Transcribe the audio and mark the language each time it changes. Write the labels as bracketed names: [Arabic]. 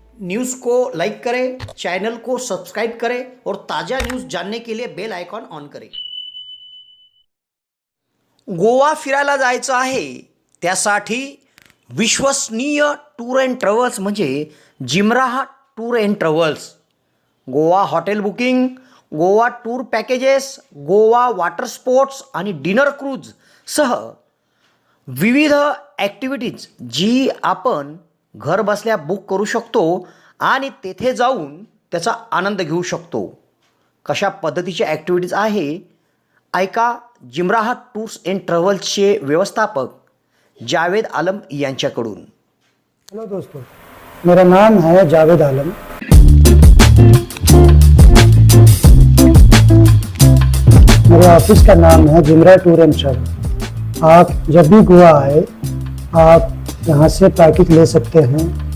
[Hindi] News को like करें, channel को सब्सक्राइब करें और ताज़ा न्यूज़ जानने के लिए बेल आइकॉन ऑन करें। [Marathi] गोवा फिरायला जायचं आहे, त्यासाठी विश्वसनीय टूर अँड ट्रॅव्हल्स म्हणजे जिमराह tour and travels. Goa hotel booking, Goa tour packages, Goa water sports आणि डिनर क्रूज सह विविध ॲक्टिव्हिटीज जी आपण घर बसल्या बुक करू शकतो आणि तेथे जाऊन त्याचा आनंद घेऊ शकतो. कशा पद्धतीच्या ॲक्टिव्हिटीज आहे ऐका जिमराह टूर्स अँड ट्रॅव्हल्सचे व्यवस्थापक जावेद आलम यांच्याकडून. [Hindi] हेलो दोस्तों, मेरा नाम है जावेद आलम. मेरे ऑफिस का नाम है जिमराह टूर एंड ट्रैवल. आप जब भी गोवा आए आप यहाँ से पैकेज ले सकते हैं.